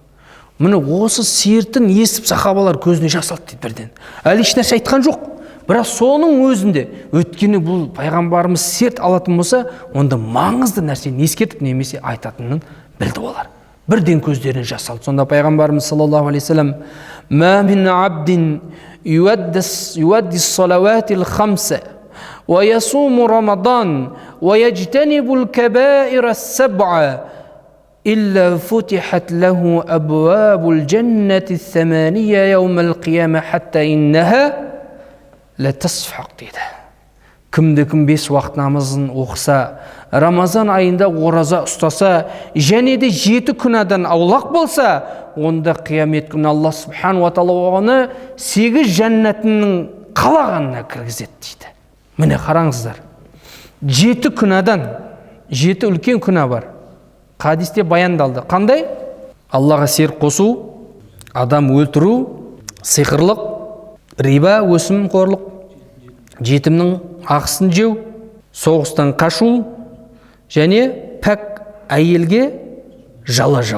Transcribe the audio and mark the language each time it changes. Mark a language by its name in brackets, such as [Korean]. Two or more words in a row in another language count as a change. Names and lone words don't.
[Kazakh] Міне осы сертін естіп сахабалар көзіне жас алды дейді бірден. Әлі еш нәрсе айтқан жоқ. Бірақ соның өзінде өткені бұл пайғамбарымыз серт алатын болса, онда маңызды нәрсені ескертіп немесе айтатынын білді олар. Бірден көздеріне жас алды. Сонда пайғамбарымыз [Arabic] صلى الله عليه وسلم: «ما من عبد يؤدي الصلوات الخمس ويصوم رمضان ويجتنب الكبائر السبع إلا فتحت له أبواب الجنة الثمانية يوم القيامة حتى إنها لتصفق дейді. [Kazakh] Кімді-кім 5 уақыт намазын оқыса, Рамазан айында ораза ұстаса, және де 7 күнәдан аулақ болса, онда қиямет күні Алла [Arabic] سبحانه وتعالى [Kazakh] оны 8 жәннатының қалағанына кіргізеді дейді. Міне қараңыздар. 7 күнәдан, 7 үлкен күнә бар. Хадисте баяндалды. Қандай? Аллаға серік қосу, адам өлтіру, сиқырлық, риба, өсімқорлық, жетімнің ақысын жеу, соғыстан қашу және пәк әйелге жала жабу.